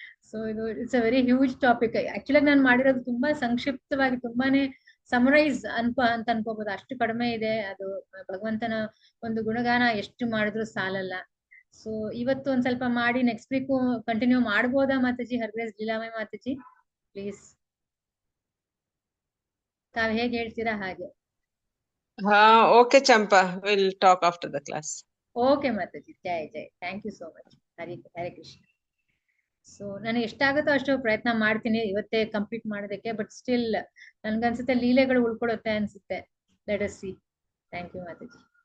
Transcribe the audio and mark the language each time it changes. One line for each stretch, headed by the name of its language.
Kannada: So ಇದು
English: It's a very huge topic.
Kannada: Actually ನಾನು ಮಾಡಿರೋದು ತುಂಬಾ ಸಂಕ್ಷಿಪ್ತವಾಗಿ, ತುಂಬಾನೇ ಸಮರೈಸ್ ಅಂತ ಅನ್ಕೋಬಹುದು, ಅಷ್ಟು ಕಡಿಮೆ ಇದೆ. ಅದು ಭಗವಂತನ ಒಂದು ಗುಣಗಾನ ಎಷ್ಟು ಮಾಡಿದ್ರು ಸಾಲಲ್ಲ. ಸೊ ಇವತ್ತು ಒಂದ್ ಸ್ವಲ್ಪ ಮಾಡಿ ನೆಕ್ಸ್ಟ್ ವೀಕ್ ಕಂಟಿನ್ಯೂ ಮಾಡ್ಬೋದಾ ಮಾತಾಜಿ? ಹರ್ಗ್ರೇಸ್ ಲೀಲಾಮಯಿ ಮಾತಾಜಿ, ಪ್ಲೀಸ್ ತಾವ್ ಹೇಗೆ ಹೇಳ್ತೀರಾ ಹಾಗೆ.
English: Okay, Champa, we'll talk after the class.
Kannada: Okay Mataji. Jai Jai.
English: Thank you so much.
Kannada: Hare Krishna. So ನಾನು ಎಷ್ಟಾಗುತ್ತೋ ಅಷ್ಟು ಪ್ರಯತ್ನ ಮಾಡ್ತೀನಿ ಇವತ್ತೇ ಕಂಪ್ಲೀಟ್ ಮಾಡೋದಕ್ಕೆ. ಬಟ್ ಸ್ಟಿಲ್ ನನ್ಗನ್ಸುತ್ತೆ ಲೀಲೆಗಳು ಉಳ್ಕೊಳುತ್ತೆ ಅನ್ಸುತ್ತೆ.
English: Let us see. Thank you
Kannada: Mataji.